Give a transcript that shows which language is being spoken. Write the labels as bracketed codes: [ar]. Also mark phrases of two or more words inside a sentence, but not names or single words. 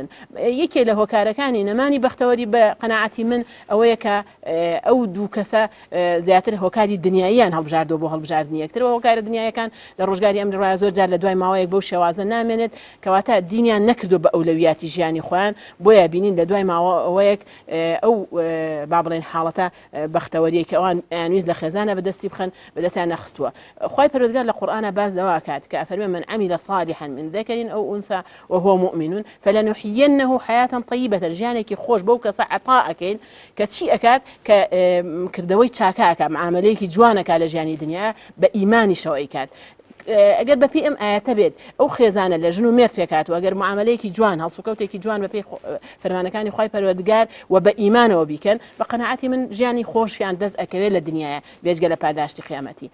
[ckb] یەکێ لە هۆکارەکانی نەمانی بەختەوەری بە قەناعەتی من ئەوەیە کە ئەو دوو کەسە زیاتر هۆکاری دنیاییان هەڵبژاردەوە بۆ هەڵبژاردننی یەکتر و هۆکارە دنیایەکان لە ڕۆژگاری ئەمڕۆ زۆر جار لە دوای ماوەیەک بەو شێوازە نامێنێت کەواتە دینیان نەکردو بە ئەولەویاتی ژیانی خۆیان بۆیە بینین لە دوای ماوەیەک ئەو با بڵێن حاڵەتە بەختەوەریەکە ئەوان یانویست لە خێزانە بەدەستی بخەن بەدەستیان نەخستووە. خی پەروەردگار لە قورئانە باز لەوە کات کە ئەفەرمێ [ar] من عمل صالحا من ذكر أو أنثى وهو مؤمن فلنحيينه حياة طيبة [ckb] ژیانێکی خۆش بەو کەسە عطاءەکەین کە چی ئەکات کە کردەوەی چاکاکە معاملەیەکی جوانەکە لە ژیانی دنیا بە ئیمانیشەوە ئەیکات. ئەگەر بەپی ئەم ئاەتە بێت ئەو خێزانە لە ژن و مێرد پێکات و ئەگەر معاملەیەکی جوان هەڵسوکەوتێکی جوان بەپی فەرمانەکانی خی پەروەردگار و بە ئیمانەوە بیکەن بە قەنەعەتی من ژیانی خۆشیان دەست ئەکەوێت لە دنیاە بێجگە لە پاداشتی قیامەتی.